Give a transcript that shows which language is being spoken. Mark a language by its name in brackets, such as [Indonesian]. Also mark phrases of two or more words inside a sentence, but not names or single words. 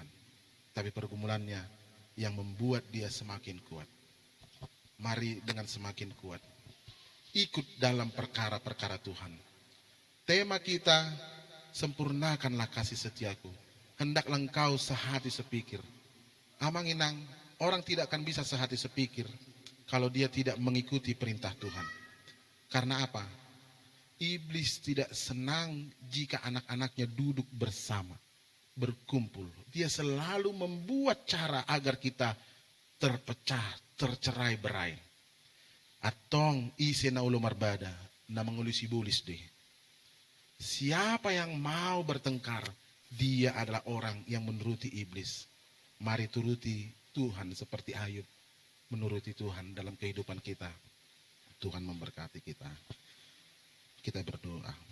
[Indonesian] Tapi pergumulannya yang membuat dia semakin kuat. Mari dengan semakin kuat ikut dalam perkara-perkara Tuhan. Tema kita, sempurnakanlah kasih setiaku. Hendaklah engkau sehati sepikir. Amang inang, orang tidak akan bisa sehati sepikir kalau dia tidak mengikuti perintah Tuhan. Karena apa? Iblis tidak senang jika anak-anaknya duduk bersama, berkumpul. Dia selalu membuat cara agar kita terpecah, tercerai berai. [Batak Toba] Atong ise na ulo marbada na mengulisi bulis deh. [Indonesian] Siapa yang mau bertengkar, dia adalah orang yang menuruti iblis. Mari turuti Tuhan seperti Ayub menuruti Tuhan dalam kehidupan kita. Tuhan memberkati kita. Kita berdoa.